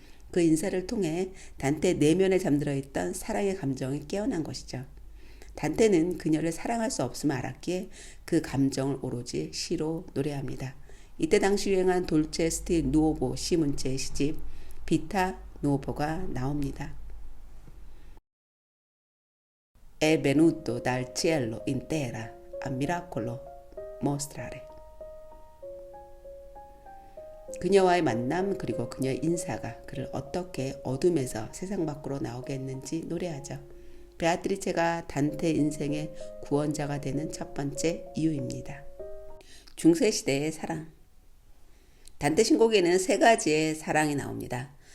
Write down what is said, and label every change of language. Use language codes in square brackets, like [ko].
[ko] 그 인사를 통해 단테 내면에 잠들어 있던 사랑의 감정이 깨어난 것이죠. 단테는 그녀를 사랑할 수 없음을 알았기에 그 감정을 오로지 시로 노래합니다. 이때 당시 유행한 돌체 스틸 누오보 시 문체의 시집 비타 누오보가 나옵니다. [it] È venuto dal cielo intera a miracolo mostrare. [ko] 그녀와의 만남 그리고 그녀의 인사가 그를 어떻게 어둠에서 세상 밖으로 나오게 했는지 노래하죠. 베아트리체가 단테 인생의 구원자가 되는 첫 번째 이유입니다. 중세시대의 사랑. 단테 신곡에는 세 가지의 사랑이 나옵니다.